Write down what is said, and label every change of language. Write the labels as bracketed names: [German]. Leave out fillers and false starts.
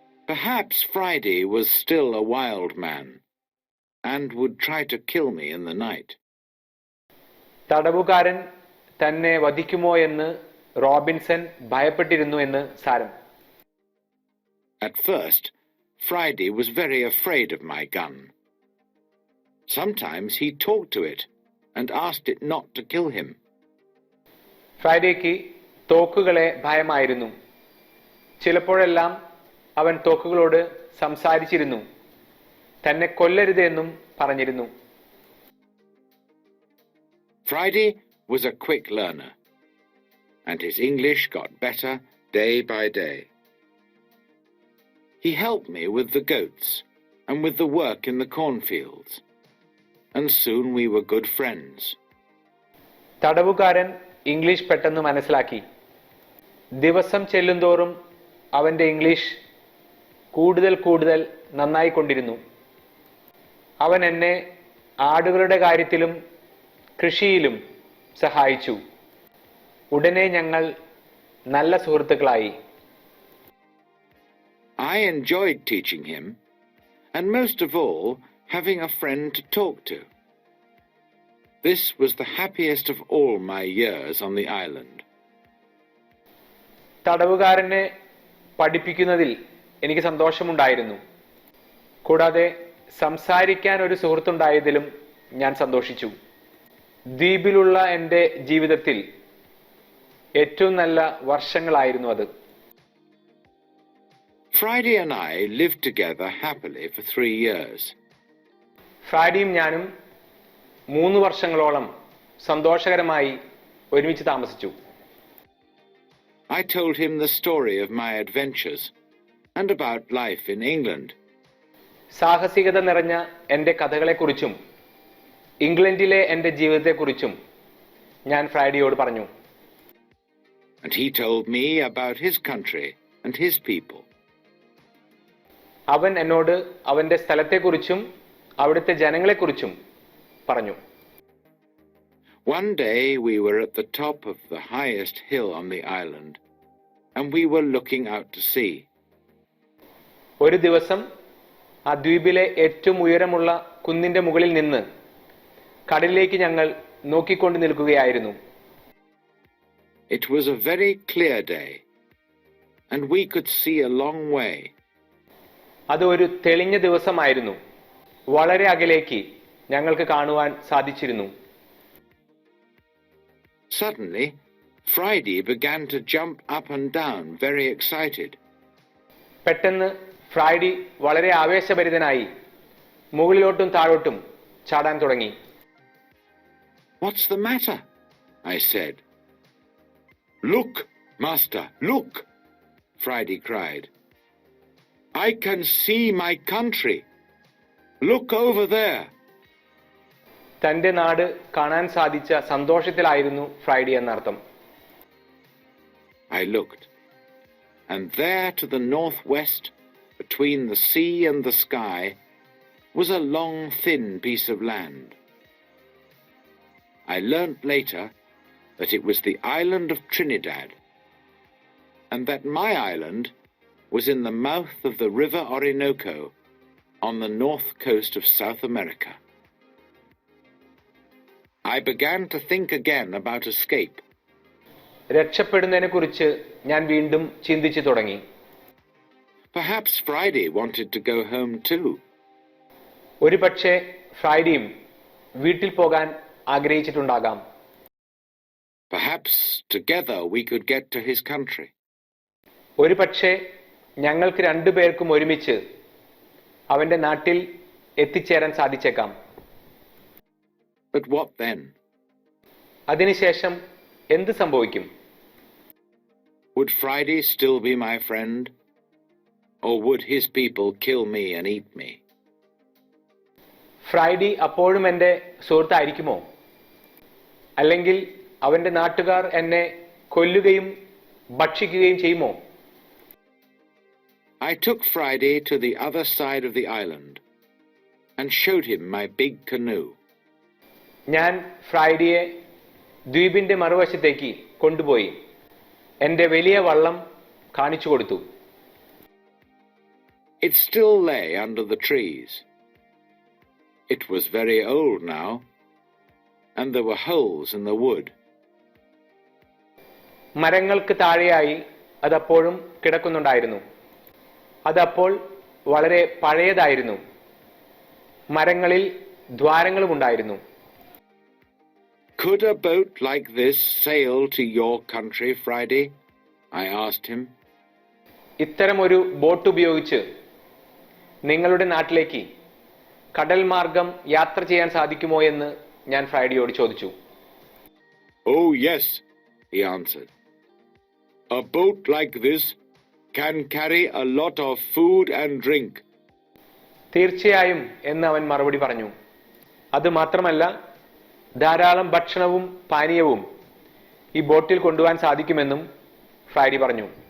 [English] Perhaps Friday was still a wild man and would try to kill me in the night. [Malayalam] തടവുകാരൻ തന്നെ വധിക്കുമോ എന്ന് Robinson ഭയപ്പെട്ടിരുന്നു എന്ന് സാരം. [English] At first, Friday was very afraid of my gun. Sometimes he talked to it and asked it not to kill him. [Malayalam] ഫ്രൈഡേക്ക് തോക്കുകളെ ഭയമായിരുന്നു. ചിലപ്പോഴെല്ലാം അവൻ തോക്കുകളോട് സംസാരിച്ചിരുന്നു. തന്നെ കൊല്ലരുത് എന്നും പറഞ്ഞിരുന്നു. [English] Friday was a quick learner, and his English got better day by day. He helped me with the goats and with the work in the cornfields, and soon we were good friends. [Malayalam] തടവുകാരൻ English പെട്ടെന്ന് മനസ്സിലാക്കി. ദിവസം ചെല്ലുന്തോറും അവൻ്റെ English കൂടുതൽ നന്നായിക്കൊണ്ടിരുന്നു. അവൻ എന്നെ ആടുകളുടെ കാര്യത്തിലും കൃഷിയിലും സഹായിച്ചു. ഉടനെ ഞങ്ങൾ നല്ല സുഹൃത്തുക്കളായി. [English] I enjoyed teaching him, and most of all, having a friend to talk to. This was the happiest of all my years on the island. [Malayalam] തടവുകാരനെ പഠിപ്പിക്കുന്നതിൽ എനിക്ക് സന്തോഷമുണ്ടായിരുന്നു. കൂടാതെ സംസാരിക്കാൻ ഒരു സുഹൃത്തുണ്ടായതിലും ഞാൻ സന്തോഷിച്ചു. ദ്വീപിലുള്ള എൻ്റെ ജീവിതത്തിൽ ഏറ്റവും നല്ല വർഷങ്ങളായിരുന്നു അത്. [English] Friday and I lived together happily for 3 years. [Malayalam] ഫ്രൈഡിയും ഞാനും 3 വർഷങ്ങളോളം സന്തോഷകരമായി ഒരുമിച്ച് താമസിച്ചു. [English] I told him the story of my adventures and about life in England. [Malayalam] സാഹസികത നിറഞ്ഞ എൻ്റെ കഥകളെക്കുറിച്ചും ഇംഗ്ലണ്ടിലെ എൻ്റെ ജീവിതത്തെക്കുറിച്ചും ഞാൻ ഫ്രൈഡിയോട് പറഞ്ഞു. [English] And he told me about his country and his people. [Malayalam] അവൻ എന്നോട് അവൻ്റെ സ്ഥലത്തെക്കുറിച്ചും അവിടുത്തെ ജനങ്ങളെക്കുറിച്ചും പറഞ്ഞു. [English] One day we were at the top of the highest hill on the island, and we were looking out to sea. [Malayalam] ഒരു ദിവസം ആ ദ്വീപിലെ ഏറ്റവും ഉയരമുള്ള കുന്നിന്റെ മുകളിൽ നിന്ന് കടലിലേക്ക് ഞങ്ങൾ നോക്കിക്കൊണ്ട് നിൽക്കുകയായിരുന്നു. [English] It was a very clear day, and we could see a long way. [Malayalam] അത് ഒരു തെളിഞ്ഞ ദിവസമായിരുന്നു. വളരെ അകലേക്ക് ഞങ്ങൾക്ക് കാണുവാൻ സാധിച്ചിരുന്നു. [English] Suddenly, Friday began to jump up and down, very excited. [Malayalam] പെട്ടെന്ന് ഫ്രൈഡി വളരെ ആവേശഭരിതനായി മുകളിലോട്ടും താഴോട്ടും ചാടാൻ തുടങ്ങി. [English] What's the matter? I said. Look, master, look, Friday cried. I can see my country. Look over there. [Malayalam] തന്റെ നാട് കാണാൻ സാധിച്ച സന്തോഷത്തിലായിരുന്നു ഫ്രൈഡി എന്നർത്ഥം. [English] I looked, and there to the northwest, between the sea and the sky, was a long, thin piece of land. I learnt later that it was the island of Trinidad, and that my island was in the mouth of the river Orinoco on the north coast of South America. I began to think again about escape. [Malayalam] രക്ഷപ്പെടുന്നതിനെക്കുറിച്ച് ഞാൻ വീണ്ടും ചിന്തിച്ചു തുടങ്ങി. [English] Perhaps Friday wanted to go home too. [Malayalam] ഒരുപക്ഷെ ഫ്രൈഡിയും വീട്ടിൽ പോകാൻ ആഗ്രഹിച്ചിട്ടുണ്ടാകാം. [English] Perhaps together we could get to his country. [Malayalam] ഒരുപക്ഷെ ഞങ്ങൾക്ക് രണ്ടുപേർക്കും ഒരുമിച്ച് അവന്റെ നാട്ടിൽ എത്തിച്ചേരാൻ സാധിച്ചേക്കാം. [English] But what then? [Malayalam] അതിനുശേഷം എന്ത് സംഭവിക്കും? [English] Would Friday still be my friend? Or would his people kill me and eat me? [Malayalam] ഫ്രൈഡി അപ്പോഴും എൻ്റെ സുഹൃത്തായിരിക്കുമോ? അല്ലെങ്കിൽ അവന്റെ നാട്ടുകാർ എന്നെ കൊല്ലുകയും ഭക്ഷിക്കുകയും ചെയ്യുമോ? [English] I took Friday to the other side of the island and showed him my big canoe. [Malayalam] ഞാൻ ഫ്രൈഡിയെ ദ്വീപിന്റെ മറുവശത്തേക്ക് കൊണ്ടുപോയി എൻ്റെ വലിയ വള്ളം കാണിച്ചു കൊടുത്തു. [English] It still lay under the trees. It was very old now, and there were holes in the wood. [Malayalam] മരങ്ങൾക്ക് താഴെയായി അതപ്പോഴും കിടക്കുന്നുണ്ടായിരുന്നു. അതപ്പോൾ വളരെ പഴയതായിരുന്നു. മരങ്ങളിൽ ദ്വാരങ്ങളും ഉണ്ടായിരുന്നു. [English] Could a boat like this sail to your country, Friday? I asked him. [Malayalam] ഇത്തരമൊരു boat ഉപയോഗിച്ച് നിങ്ങളുടെ നാട്ടിലേക്ക് കടൽ മാർഗം യാത്ര ചെയ്യാൻ സാധിക്കുമോ എന്ന് ഞാൻ ഫ്രൈഡിയോട് ചോദിച്ചു. [English] Oh yes, he answered. A boat like this can carry a lot of food and drink. [Malayalam] തീർച്ചയായും എന്ന് അവൻ മറുപടി പറഞ്ഞു. അത് മാത്രമല്ല, ധാരാളം ഭക്ഷണവും പാനീയവും ഈ ബോട്ടിൽ കൊണ്ടുപോകാൻ സാധിക്കുമെന്നും ഫ്രൈഡി പറഞ്ഞു.